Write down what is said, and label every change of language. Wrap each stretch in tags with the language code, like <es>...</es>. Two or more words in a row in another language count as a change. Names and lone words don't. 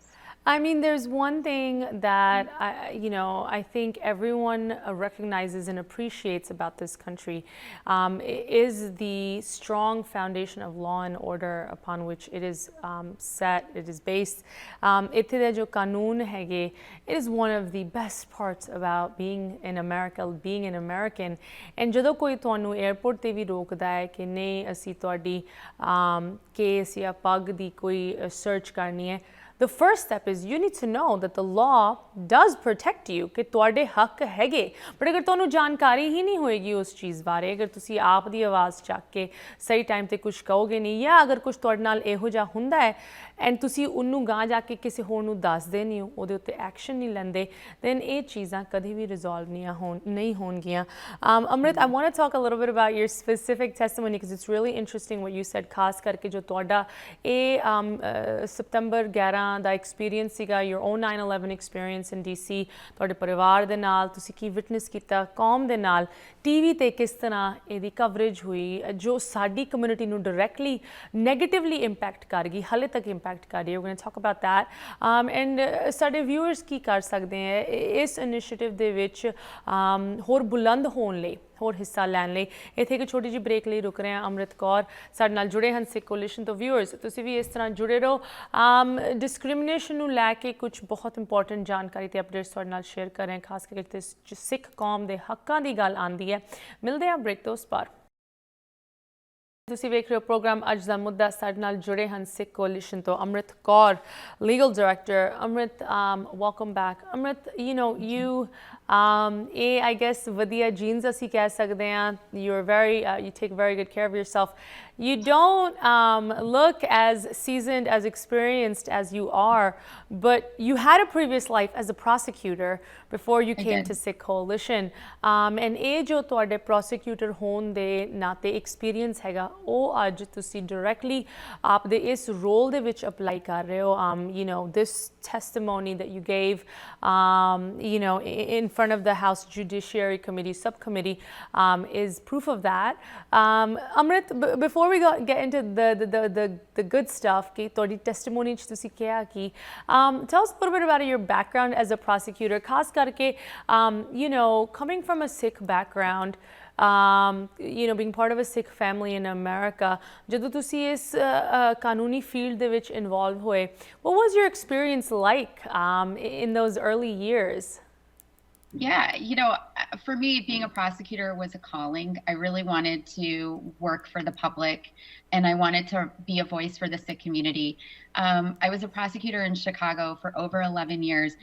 <en>I mean, there's one thing that I think everyone recognizes and appreciates about this country, is the strong foundation of law and order upon which it is set, it is based.</en> <pa>ਇੱਥੇ ਦੇ ਜੋ ਕਾਨੂੰਨ ਹੈਗੇ,</pa> <en>it is one of the best parts about being in America, being an American.</en> <pa>And ਜਦੋਂ ਕੋਈ ਤੁਹਾਨੂੰ 에ਅਰਪੋਰਟ ਤੇ ਵੀ ਰੋਕਦਾ ਹੈ ਕਿ ਨਹੀਂ ਅਸੀਂ ਤੁਹਾਡੀ ਕੇਸ ਜਾਂ ਪੱਗ ਦੀ ਕੋਈ ਸਰਚ ਕਰਨੀ ਹੈ,</pa> <en>the first step is you need to know that the law does protect you,</en> <pa>ਕਿ ਤੁਹਾਡੇ ਹੱਕ ਹੈਗੇ। ਬਟ ਅਗਰ ਤੁਹਾਨੂੰ ਜਾਣਕਾਰੀ ਹੀ ਨਹੀਂ ਹੋਏਗੀ ਉਸ ਚੀਜ਼ ਬਾਰੇ, ਅਗਰ ਤੁਸੀਂ ਆਪ ਦੀ ਆਵਾਜ਼ ਚੱਕ ਕੇ ਸਹੀ ਟਾਈਮ ਤੇ ਕੁਝ ਕਹੋਗੇ ਨਹੀਂ, ਜਾਂ ਅਗਰ ਕੁਝ ਤੁਹਾਡੇ ਨਾਲ ਇਹੋ ਜਿਹਾ ਹੁੰਦਾ ਹੈ ਐਂਡ ਤੁਸੀਂ ਉਹਨੂੰ ਗਾਂ ਜਾ ਕੇ ਕਿਸੇ ਹੋਰ ਨੂੰ ਦੱਸਦੇ ਨਹੀਂ ਹੋ, ਉਹਦੇ ਉੱਤੇ ਐਕਸ਼ਨ ਨਹੀਂ ਲੈਂਦੇ, then ਇਹ ਚੀਜ਼ਾਂ ਕਦੇ ਵੀ ਰਿਜ਼ੋਲਵ ਨਹੀਂ ਹੋਣਗੀਆਂ।</pa> <en>Amrith, I want to talk a little bit about your specific testimony because it's really interesting what you said,</en> <pa>ਖਾਸ ਕਰਕੇ ਜੋ ਤੁਹਾਡਾ ਇਹ ਸਤੰਬਰ 11 ਦਾ ਐਕਸਪੀਰੀਅੰਸ ਸੀਗਾ,</pa> <en>your own 9/11 experience in DC,</en> <pa>ਤੁਹਾਡੇ ਪਰਿਵਾਰ ਦੇ ਨਾਲ ਤੁਸੀਂ ਕੀ ਵਿਟਨੈਸ ਕੀਤਾ, ਕੌਮ ਦੇ ਨਾਲ ਟੀਵੀ ਤੇ ਕਿਸ ਤਰ੍ਹਾਂ ਇਹਦੀ ਕਵਰੇਜ ਹੋਈ ਜੋ ਸਾਡੀ ਕਮਿਊਨਿਟੀ ਨੂੰ ਡਾਇਰੈਕਟਲੀ ਨੈਗੇਟਿਵਲੀ ਇੰਪੈਕਟ ਕਰ ਗਈ, ਹਾਲੇ ਤੱਕ ਇੰਪੈਕਟ ਕਰ ਰਹੀ ਹੈ।</pa> <en>we're going to talk about that, and</en> <pa>ਸਾਡੇ ਵਿਊਅਰਸ ਕੀ ਕਰ ਸਕਦੇ ਹੈ ਇਸ ਇਨੀਸ਼ੀਏਟਿਵ ਦੇ ਵਿੱਚ ਹੋਰ ਬੁਲੰਦ ਹੋਣ ਲਈ, ਹੋਰ ਹਿੱਸਾ ਲੈਣ ਲਈ। ਇੱਥੇ ਇੱਕ ਛੋਟੀ ਜਿਹੀ ਬ੍ਰੇਕ ਲਈ ਰੁਕ ਰਹੇ ਹਾਂ। ਅੰਮ੍ਰਿਤ ਕੌਰ ਸਾਡੇ ਨਾਲ ਜੁੜੇ ਹਨ ਸਿੱਖ ਕੋਲੀਸ਼ਨ ਤੋਂ। ਵਿਊਅਰਸ ਤੁਸੀਂ ਵੀ ਇਸ ਤਰ੍ਹਾਂ ਜੁੜੇ ਰਹੋ। ਡਿਸਕ੍ਰਿਮੀਨੇਸ਼ਨ ਨੂੰ ਲੈ ਕੇ ਕੁਝ ਬਹੁਤ ਇੰਪੋਰਟੈਂਟ ਜਾਣਕਾਰੀ ਤੇ ਅਪਡੇਟਸ ਤੁਹਾਡੇ ਨਾਲ ਸ਼ੇਅਰ ਕਰ ਰਹੇ ਹਾਂ, ਖਾਸ ਕਰਕੇ ਸਿੱਖ ਕੌਮ ਦੇ ਹੱਕਾਂ ਦੀ ਗੱਲ ਆਉਂਦੀ ਹੈ। ਮਿਲਦੇ ਹਾਂ ਬ੍ਰੇਕ ਤੋਂ ਉਸ ਪਾਰ। ਤੁਸੀਂ ਵੇਖ ਰਹੇ ਹੋ ਪ੍ਰੋਗਰਾਮ ਅੱਜ ਦਾ ਮੁੱਦਾ। ਸਾਡੇ ਨਾਲ ਜੁੜੇ ਹਨ ਸਿੱਖ ਕੋਲੀਸ਼ਨ ਤੋਂ ਅੰਮ੍ਰਿਤ ਕੌਰ, ਲੀਗਲ ਡਾਇਰੈਕਟਰ। ਅੰਮ੍ਰਿਤ,</pa> <en>welcome back.</en> <pa>ਅੰਮ੍ਰਿਤ, ਇਹ</pa> <en>I guess</en> <pa>ਵਧੀਆ ਜੀਨਸ ਅਸੀਂ ਕਹਿ ਸਕਦੇ ਹਾਂ।</pa> <en>You take very good care of yourself. You don't look as seasoned, as experienced as you are, but you had a previous life as a prosecutor before you came to Sikh Coalition.</en> <pa>And ਇਹ ਜੋ ਤੁਹਾਡੇ prosecutor ਹੋਣ ਦੇ ਨਾਤੇ experience ਹੈਗਾ, ਉਹ ਅੱਜ ਤੁਸੀਂ ਡਾਇਰੈਕਟਲੀ ਆਪਦੇ ਇਸ ਰੋਲ ਦੇ ਵਿੱਚ ਅਪਲਾਈ ਕਰ ਰਹੇ ਹੋ</pa> <en>you know this testimony that you gave you know in front of the House Judiciary Committee subcommittee is proof of that. Amrith, before we get into the good stuff</en> <pa>ki ਤੁਹਾਡੀ testimony ਚ ਤੁਸੀਂ ਕਿਹਾ ਕਿ</pa> <en>tell us a little bit about your background as a prosecutor,</en> <pa>ਖਾਸ ਕਰਕੇ</pa> <en>you know coming from a Sikh background, you know being part of a Sikh family in America,</en> <pa>ਜਦੋਂ ਤੁਸੀਂ ਇਸ ਕਾਨੂੰਨੀ ਫੀਲਡ ਦੇ ਵਿੱਚ ਇਨਵੋਲਵ ਹੋਏ,</pa> <en>what was your experience like in those early years? Yeah, you know, for me, being a prosecutor was a calling. I really wanted to work for the public, and I wanted to be a voice for the Sikh community. I was a prosecutor in Chicago for over 11 years.</en>